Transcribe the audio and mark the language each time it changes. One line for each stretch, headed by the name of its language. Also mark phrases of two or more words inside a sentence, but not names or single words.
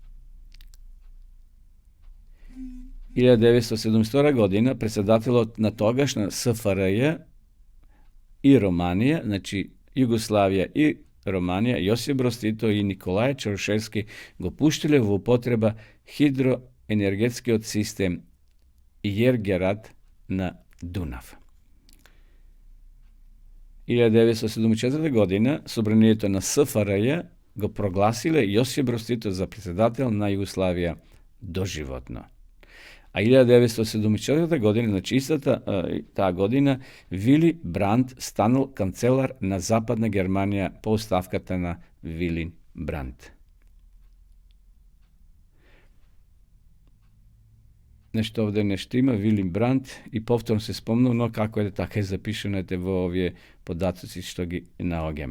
Macedonian: 1972 година председателот на тогашна СФРЈ и Романија, значи Југославија и Романија, Јосип Броз Тито и Николај Чаушевски го пуштиле во употреба хидроенергетскиот систем Јергерат на Дунав. 1974 година собранието на СФРЈ го прогласиле Јосип Броз Тито за председател на Југославија доживотно. A 1974. godine, znači ista ta godina, Willy Brandt stanul kancelar na zapadna Germanija postavkata na Willy Brandt. Nešto ovdje ne štima, Willy Brandt, i povtorno se spomnu, no kako je tako je zapišeno v ovje podatoci što gi naogeme.